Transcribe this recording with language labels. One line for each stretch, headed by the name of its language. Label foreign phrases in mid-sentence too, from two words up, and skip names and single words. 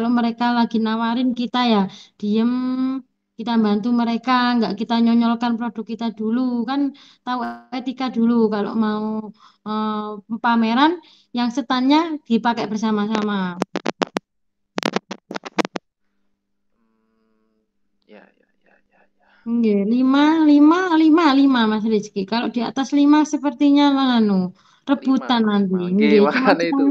Indonesian: Kalau mereka lagi nawarin kita ya diem kita bantu mereka, nggak kita nyonyolkan produk kita dulu kan, tahu etika dulu kalau mau pameran yang setannya dipakai bersama-sama. Ya, ya, ya, ya, ya. Nggih, lima, lima, lima, lima Mas Rizky. Kalau di atas lima sepertinya anu rebutan Lima, nanti. lima. Oke, Nggih, cuma makanya itu.